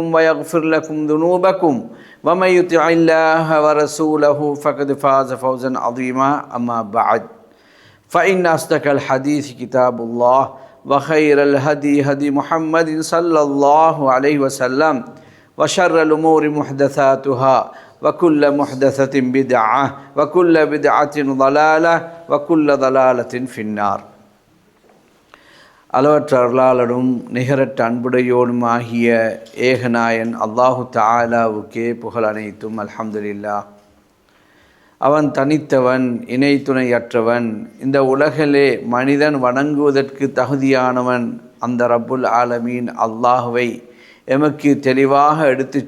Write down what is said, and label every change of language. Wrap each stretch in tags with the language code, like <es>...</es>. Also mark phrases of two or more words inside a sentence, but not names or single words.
<ar>ويغفر لكم ذنوبكم ومن يطع الله ورسوله فقد فاز فوزا عظيما أما بعد فإن أصدق الحديث كتاب الله وخير الهدي هدي محمد صلى الله عليه وسلم وشر الأمور محدثاتها وكل محدثة بدعة وكل بدعة ضلالة وكل ضلالة في النار.</ar> <ta>அளவற்ற அருளாளனும் நிகரற்ற அன்புடையோனுமாகிய ஏகநாயன் அல்லாஹு தஆலாவுக்கே புகழ் அனைத்தும் அல்ஹம்துலில்லாஹ். அவன் தனித்தவன், இணை துணையற்றவன். இந்த உலகிலே மனிதன் வணங்குவதற்கு தகுதியானவன் அந்த</ta> <ar>رب العالمين</ar> <ta>அல்லாஹுவை எமக்கு தெளிவாக எடுத்துச்</ta>